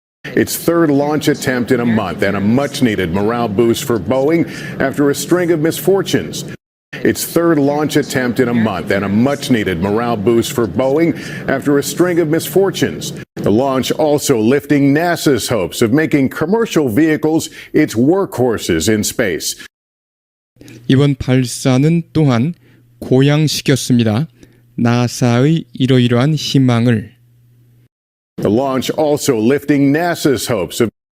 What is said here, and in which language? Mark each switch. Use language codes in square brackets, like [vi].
[en] Its third launch attempt in a month and a much-needed morale boost for Boeing after a string of misfortunes. Its third launch attempt in a month and a much-needed morale boost for Boeing after a string of misfortunes. The launch also lifting NASA's hopes of making commercial vehicles its workhorses in space. [ko] 이번 발사는 또한 고양시켰습니다. 나사의 이러이러한 희망을. [en] The launch also lifting NASA's hopes of